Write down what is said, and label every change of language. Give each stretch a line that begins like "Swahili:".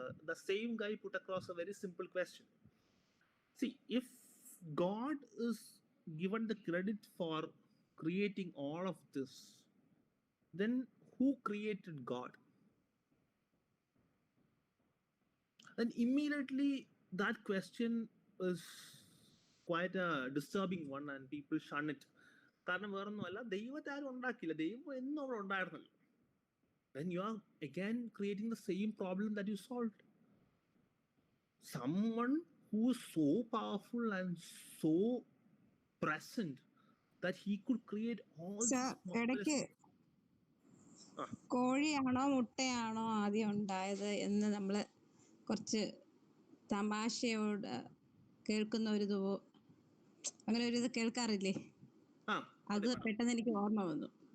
English: The same guy put across a very simple question. See, if God is given the credit for creating all of this, then who created God? And immediately that question is quite a disturbing one and people shun it.
Malayalam: കാരണം വേറൊന്നുമല്ല, ദൈവത്തെ ആരും ഉണ്ടാക്കില്ല, ദൈവം എന്നും അവിടെ ഉണ്ടായിരുന്നല്ലോ.
English: Then you are again creating the same problem that you solved. Someone who is so powerful and so present that he could create all
Malayalam: ഇടയ്ക്ക് കോഴിയാണോ മുട്ടയാണോ ആദ്യം ഉണ്ടായത് എന്ന് നമ്മള് കുറച്ച് തമാശയോട് കേൾക്കുന്ന ഒരു അങ്ങനെ ഒരു ഇത് കേൾക്കാറില്ലേ? അത് പെട്ടെന്ന് എനിക്ക് ഓർമ്മ വന്നു.